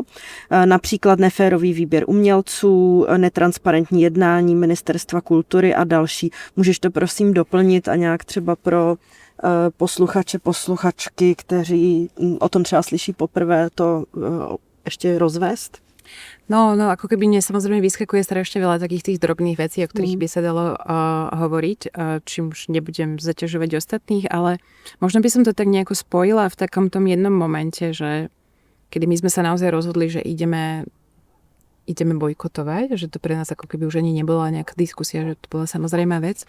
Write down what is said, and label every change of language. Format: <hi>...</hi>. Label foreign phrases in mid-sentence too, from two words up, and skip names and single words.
<cs>Například neférový výběr umělců, netransparentní jednání Ministerstva kultury a další. Můžeš to prosím doplnit a nějak třeba pro posluchače, posluchačky, kteří o tom třeba slyší poprvé, to ještě rozvést?</cs> <sk>No, ako keby mne samozrejme vyskakuje strašne veľa takých tých drobných vecí, o ktorých by sa dalo hovoriť, čím už nebudem zaťažovať ostatných, ale možno by som to tak nejako spojila v takom tom jednom momente, že kedy my sme sa naozaj rozhodli, že ideme bojkotovať, že to pre nás ako keby už ani nebola nejaká diskusia, že to bola samozrejmá vec.</sk>